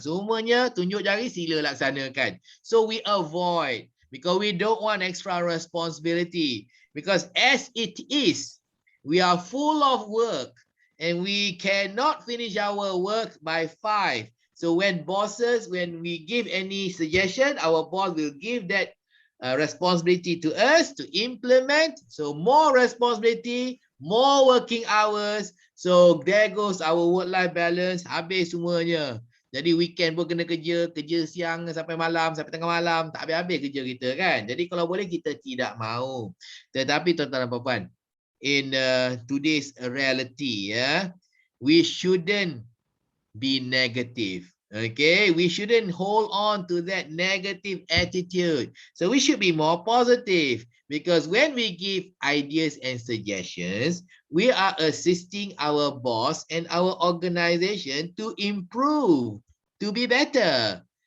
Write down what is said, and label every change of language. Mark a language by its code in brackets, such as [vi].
[ms] Semuanya tunjuk jari, sila laksanakan. [en] So we avoid, because we don't want extra responsibility, because as it is we are full of work and we cannot finish our work by 5. So when we give any suggestion, our boss will give that responsibility to us to implement. So more responsibility, more working hours. So there goes our work-life balance. [ms] Habis semuanya. Jadi weekend pun kena kerja siang sampai malam, sampai tengah malam. Tak habis-habis kerja kita kan. Jadi kalau boleh kita tidak mahu. Tetapi tuan-tuan dan puan-puan, [en] in today's reality, we shouldn't be negative. Okay, we shouldn't hold on to that negative attitude. So we should be more positive, because when we give ideas and suggestions, we are assisting our boss and our organization to improve, to be better.